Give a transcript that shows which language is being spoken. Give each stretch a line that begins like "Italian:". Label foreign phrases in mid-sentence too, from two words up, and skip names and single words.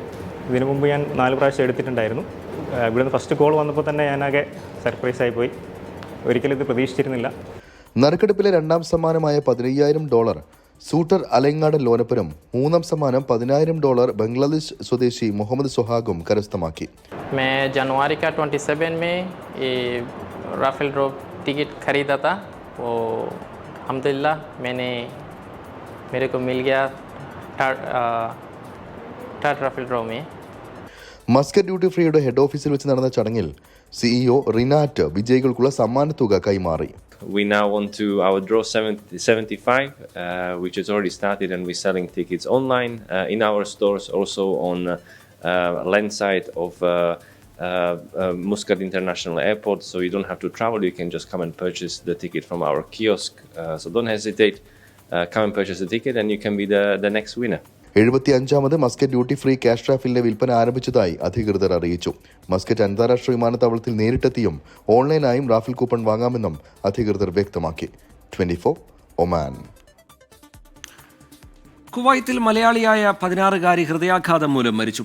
Malayalam: ഇതിനു മുമ്പ് ഞാൻ 4 പ്രാവശ്യം എടുത്തിട്ടുണ്ടായിരുന്നു. ഇവിടുന്ന്
English: first call
Malayalam: വന്നപ്പോൾ തന്നെ ഞാനാകെ സർപ്രൈസായി പോയി. ഒരിക്കലും ഇത് പ്രതീക്ഷിച്ചിരുന്നില്ല. നറുക്കെടുപ്പിലെ രണ്ടാം സമ്മാനമായ $15,000 സൂട്ടർ അലങ്ങാടൻ ലോനപ്പുരം, മൂന്നാം സമ്മാനം $10,000 ബംഗ്ലാദേശ് സ്വദേശി മുഹമ്മദ് സുഹാഗും കരസ്ഥമാക്കി.
Hindi: मैं जनवरी का 27 में ये
English: raffle draw
Hindi: टिकट खरीदा था, वो अल्हम्दुलिल्लाह मेरे को मिल गया
English: third raffle draw
Hindi: में.
Malayalam: മസ്കറ്റ് ഡ്യൂട്ടി ഫ്രീയുടെ
English: head office
Malayalam: വെച്ച് നടന്ന ചടങ്ങിൽ CEO റിനാറ്റ് വിജയികൾക്കുള്ള സമ്മാനത്തുക കൈമാറി.
English: We now on to our draw 75, which has already started, and we're selling tickets online in our stores, also on land side of Muscat International Airport. So you don't have to travel; you can just come and purchase the ticket from our kiosk. So don't hesitate, come and purchase the ticket, and you can be the next winner.
Malayalam: 75ാമത് മസ്കറ്റ് ഡ്യൂട്ടി ഫ്രീ ക്യാഷ് റാഫിലിന്റെ വിൽപ്പന ആരംഭിച്ചതായി അധികൃതർ അറിയിച്ചു. മസ്കറ്റ് അന്താരാഷ്ട്ര വിമാനത്താവളത്തിൽ നേരിട്ടെത്തിയും ഓൺലൈനായും
English: raffle coupon
Malayalam: വാങ്ങാമെന്നും അധികൃതർ വ്യക്തമാക്കി. 24 ഒമാൻ. കുവൈത്തിൽ മലയാളിയായ 16-കാരി ഹൃദയാഘാതം മൂലം മരിച്ചു.